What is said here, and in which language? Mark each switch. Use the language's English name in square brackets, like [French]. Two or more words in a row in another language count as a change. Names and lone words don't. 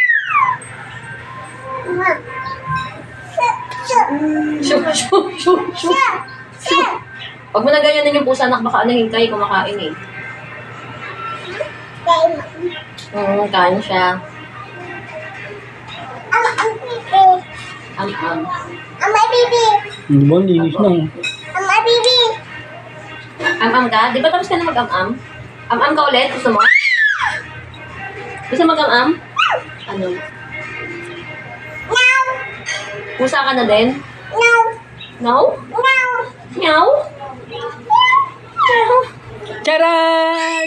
[Filipino] Shoo, shoo, shoo, shoo. Shoo. Huwag mo na ganyanin yung pusa, anak, baka anahin kayo kumakain eh. Kain siya. Am-am. Hindi ba, linis na oh. Am-am ka? Di ba tapos ka na mag-am-am? Am-am ka ulit? Gusto mo? Gusto mag-am-am? Ano? Pusa ka na din? No? Meow? Charan!